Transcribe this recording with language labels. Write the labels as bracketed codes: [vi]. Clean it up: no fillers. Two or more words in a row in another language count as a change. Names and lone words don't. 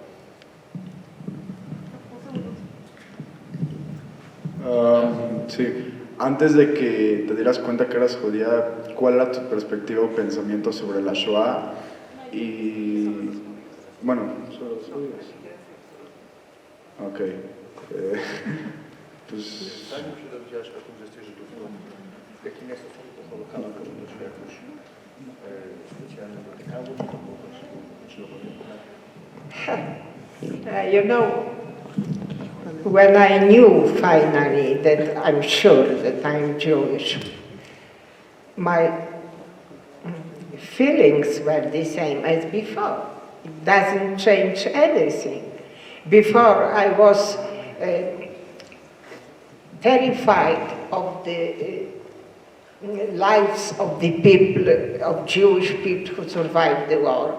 [es] Sí, antes de que te dieras cuenta que eras judía, ¿cuál era tu perspectiva o pensamiento sobre la Shoah? Y bueno, sobre los judíos. Ok. Pues... [pl] Jakim jest stosunek do Holokaustu, czy jakoś specjalnie dotykało, czy to było też [en] You know, when I knew finally that I'm sure that I'm Jewish, my feelings were the same as before. It doesn't change anything. Before I was terrified of the lives of the people, of Jewish people who survived the war.